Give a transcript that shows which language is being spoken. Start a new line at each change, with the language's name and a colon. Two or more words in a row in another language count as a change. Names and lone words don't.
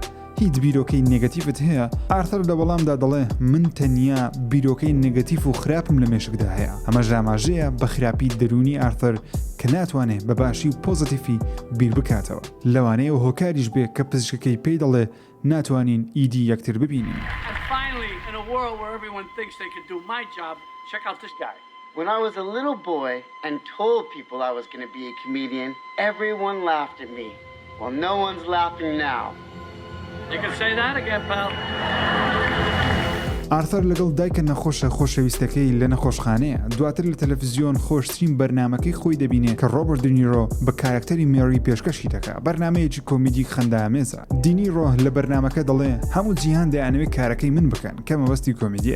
Central Kurdish: هیچ بیرۆکەی نێگەتیڤت هەیە؟ ئارثەر لە وەڵامدا دەڵێ من تەنیا بیرۆکەی نێگەتیڤ و خراپم لە مێشکدا هەیە. ئەمە ژاماژەیە بە خراپی دەرونی ئارثەر کە ناتوانێت بە باشی و پۆزتیفی بیر بکاتەوە. لەوانەیە هۆکاریش بێ کە پزیشکەکەی پێی دەڵێ ناتوانین ئیدی یەکتر ببینین.
English: When I was a little boy and told people I was going to be a comedian, everyone laughed at me. Well, no one's laughing now. You can say that again, pal.
Central Kurdish: ئارثەر لەگەڵ دایکە نەخۆشە خۆشەویستەکەی لە نەخۆشخانەیە. دواتر لە تەلەڤیزیۆن خۆشترین بەرنامەکەی خۆی دەبینێت کە ڕۆبرت دنیرۆ بە کارکتەری مێری پێشکەشی دەکات. بەرنمەیەکی کۆمیدی خەندامێزە. دینیرۆ لە بەرنامەکە دەڵێ هەموو جیهان دەیانەوێت کارەکەی من بکەن کە مەبەستی کۆمیدیە.